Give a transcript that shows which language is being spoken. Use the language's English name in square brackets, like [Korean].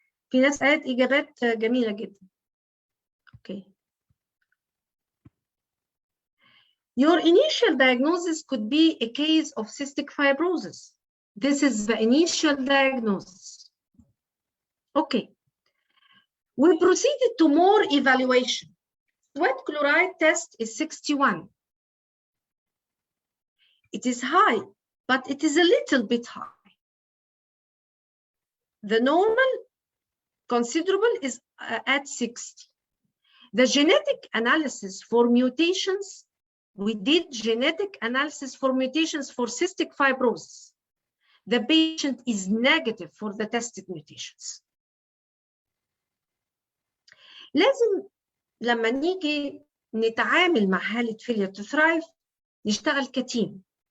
[Arabic] في ناس قالت إجابات جميلة جدا. اوكي. [English] Your initial diagnosis could be a case of cystic fibrosis. This is the initial diagnosis. Okay. We proceeded to more evaluation. Sweat chloride test is 61. It is high, but it is a little bit high. The normal considerable is at 60. The genetic analysis for mutations, we did genetic analysis for mutations for cystic fibrosis. The patient is negative for the tested mutations. [Arabic] لازم لما نيجي نتعامل مع حالة failure to thrive نشتغل كتيم.